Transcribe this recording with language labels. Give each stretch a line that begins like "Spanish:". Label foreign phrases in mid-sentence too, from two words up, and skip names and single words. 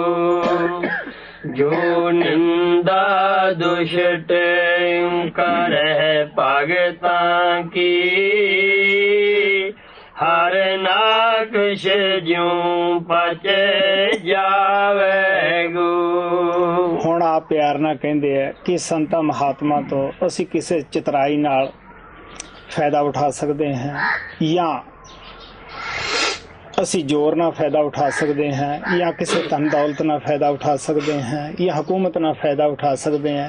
Hindi: जो निंदा दुष्ट करे भगता की, हर नाकश ज्यों पचे जावे गो.
Punjabi: ਹੁਣ ਆਪ ਪਿਆਰ ਨਾਲ ਕਹਿੰਦੇ ਆ ਕਿ ਸੰਤਾਂ ਮਹਾਤਮਾ ਤੋਂ ਅਸੀਂ ਕਿਸੇ ਚਤਰਾਈ ਨਾਲ ਫਾਇਦਾ ਉਠਾ ਸਕਦੇ ਹਾਂ, ਜਾਂ ਅਸੀਂ ਜ਼ੋਰ ਨਾਲ ਫਾਇਦਾ ਉਠਾ ਸਕਦੇ ਹਾਂ, ਜਾਂ ਕਿਸੇ ਧਨ ਦੌਲਤ ਨਾਲ ਫਾਇਦਾ ਉਠਾ ਸਕਦੇ ਹਾਂ, ਜਾਂ ਹਕੂਮਤ ਨਾਲ ਫਾਇਦਾ ਉਠਾ ਸਕਦੇ ਹਾਂ.